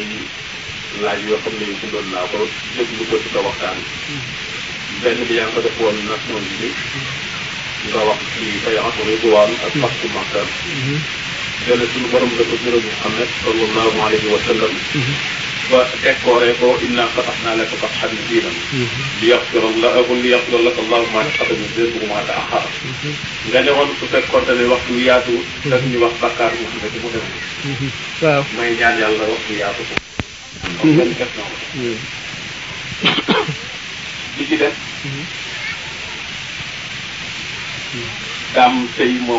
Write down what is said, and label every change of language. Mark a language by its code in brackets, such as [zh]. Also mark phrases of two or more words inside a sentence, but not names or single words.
[wo] laaj yoo xam ne yu bindoon naa ko déglu ko ci sa waxtaan benn bi yaa ngi ko def woon Nations Unies nga wax ci [ar] بيعة الرضوان [wo] ak pacte Makka benn suñu borom dafa gërëm Muhammad [ar] صلى الله عليه وسلم [wo] ba décoré ko [ar] إنا فتحنا لك فتحا مبينا ليغفر لك الله ما تقدم من ذنبك وما تأخر [wo] nga ne woon su fekkoon ne waxtu yaatu daf ñu wax bakkaar Muhammad mu dem waaw may ñaan yàlla waxtu yaatu ko am benn question li ci def daam tey moo